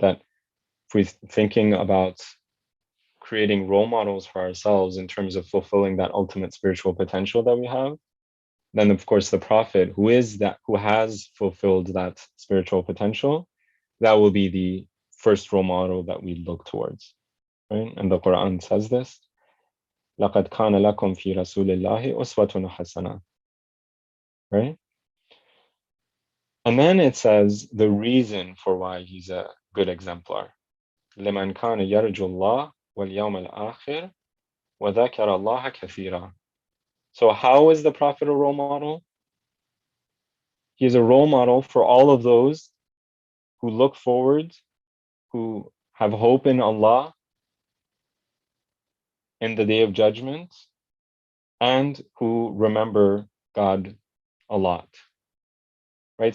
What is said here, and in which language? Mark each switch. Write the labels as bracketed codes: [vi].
[en] That if we're thinking about creating role models for ourselves in terms of fulfilling that ultimate spiritual potential that we have, then of course the Prophet who has fulfilled that spiritual potential, that will be the first role model that we look towards, right? And the Quran says this, [ar] لَقَدْ كَانَ لَكُمْ فِي رَسُولِ اللَّهِ أُسْوَةٌ حَسَنَةٌ, right? [en] And then it says the reason for why he's a good exemplar. [ar] لِمَنْ كَانَ يَرْجُ اللَّهَ وَالْيَوْمَ الْآخِرَ وَذَكَرَ اللَّهَ كَثِيرًا. [en] So how is the Prophet a role model? He is a role model for all of those who look forward, who have hope in Allah in the day of judgment, and who remember God a lot, right?